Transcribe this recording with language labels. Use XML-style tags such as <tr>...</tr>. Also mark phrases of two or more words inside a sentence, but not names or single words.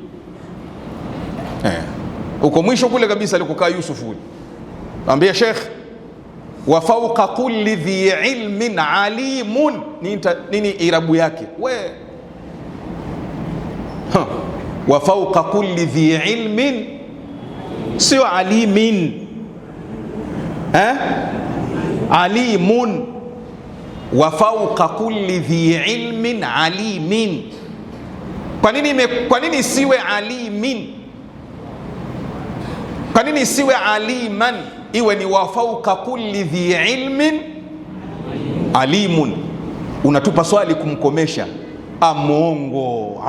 <sw>Uko mwisho kule kabisa alikokaa Yusuf huyu, ambia shekhe,</sw> <ar>وفوق كل ذي علم عليمٌ.</ar> <sw>Nini irabu yake?</sw> <ar>وفوق كل ذي علم, sio عليمٍ عليمٌ. وفوق كل ذي علم عليمٍ.</ar> <sw>Kwa nini siwe alimin? Kwa nini siwe aliman? Iwe ni</sw> <ar>وفوق كل ذي علم عليمٌ.</ar> <sw>Unatupa swali kumkomesha, amongo.</sw>